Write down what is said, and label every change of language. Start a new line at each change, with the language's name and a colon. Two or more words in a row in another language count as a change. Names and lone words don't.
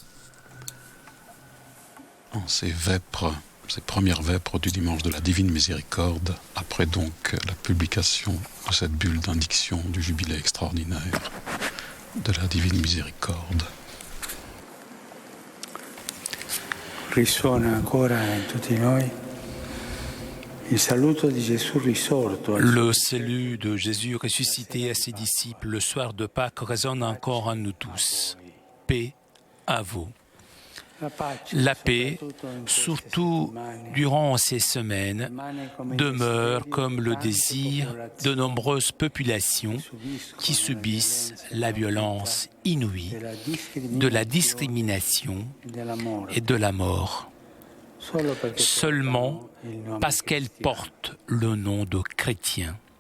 French: en ces premières vêpres du dimanche de la Divine Miséricorde, après donc la publication de cette bulle d'indiction du jubilé extraordinaire de la Divine Miséricorde.
Italian: Risuona ancora in tutti noi il saluto di Gesù risorto.
French: Le salut de Jésus ressuscité à ses disciples le soir de Pâques résonne encore en nous tous. Paix à vous. La paix, surtout durant ces semaines, demeure comme le désir de nombreuses populations qui subissent la violence inouïe de la discrimination et de la mort, seulement parce qu'elles portent le nom de chrétiens.